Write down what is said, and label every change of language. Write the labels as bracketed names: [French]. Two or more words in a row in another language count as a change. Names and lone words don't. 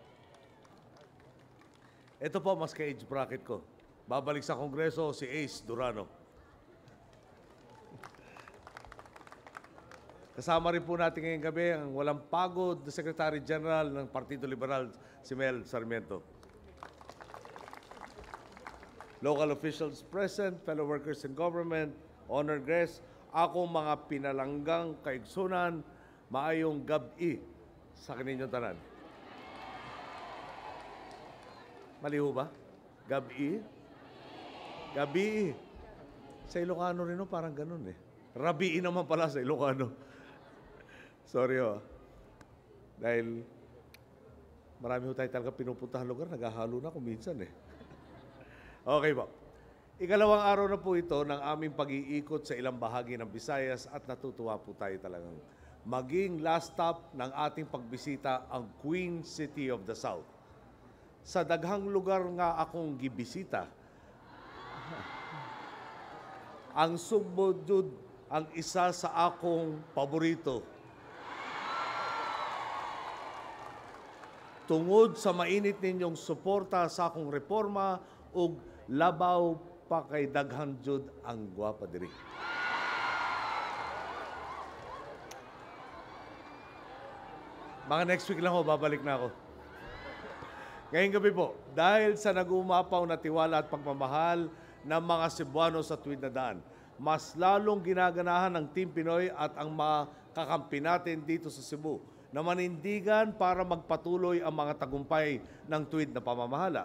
[Filipino] Ito po, mas ka-age bracket ko. Babalik sa Kongreso si Ace Durano. Kasama rin po natin ngayong gabi ang walang pagod na Secretary General ng Partido Liberal, si Mel Sarmiento. [English] Local officials present, fellow workers in government, honored guests, [Cebuano] akong mga pinalanggang kaigsunan, maayong gabi sa kaninyong tanan. [Filipino] Mali ho ba? Gabi? Gabi. Sa Ilocano rin, parang ganun eh. Rabii naman pala sa Ilocano. Sorry ho. Dahil marami ho tayo talaga pinupuntahan lugar, naghahalo na kung minsan eh. Okay po. Ikalawang araw na po ito ng aming pag-iikot sa ilang bahagi ng Visayas at natutuwa po tayo talagang maging last stop ng ating pagbisita ang [English] Queen City of the South. [Cebuano] Sa daghang lugar nga akong gibisita, ang Sugbo jud ang isa sa akong paborito. Tungod sa mainit ninyong suporta sa akong reforma ug labaw pa kay daghan jud ang gwapa diri. [Filipino] Mga next week lang ho, babalik na ako. Ngayong gabi po, dahil sa nag-uumapaw na tiwala at pagmamahal ng mga Cebuano sa tuwid na daan, mas lalong ginaganahan ng Team Pinoy at ang mga kakampi natin dito sa Cebu na manindigan para magpatuloy ang mga tagumpay ng tuwid na pamamahala.